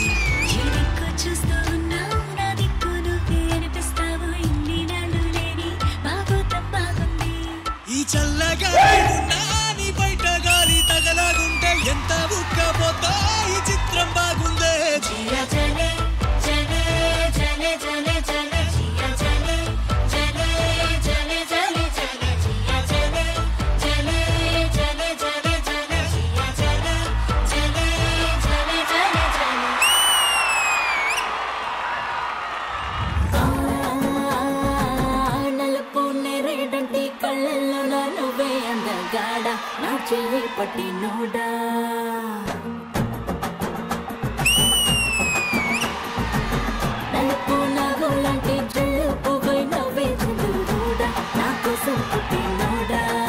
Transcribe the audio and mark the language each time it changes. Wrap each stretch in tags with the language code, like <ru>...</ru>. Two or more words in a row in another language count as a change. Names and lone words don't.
<te>దిక్కు చూస్తూ ఉన్నావు నా దిక్కు నువ్వే అనిపిస్తావు ఇన్ని నాళ్ళు లేని బాగోతం బాగుంది ఈ చల్లగా నాని బయట గాలి తగలగుంటే ఎంత ఉక్కపోతా ఈ చిత్రం బాగుందే</te> <hi>जिया जले जले जले जले जले जिया जले जले जले जले जले जिया जले जले जले जले जले जिया जले जले जले जले जले</hi> <te>నలుపు నెరేడంటి కళ్ళల్లో నా నువ్వే అందగాడ నా చెయ్యి పట్టి నోడా నలుపు నవ్వులంటి చెల్లు పువ్వై నవ్వే చంద్రుడా నా కోసం పుట్టి నోడా</te>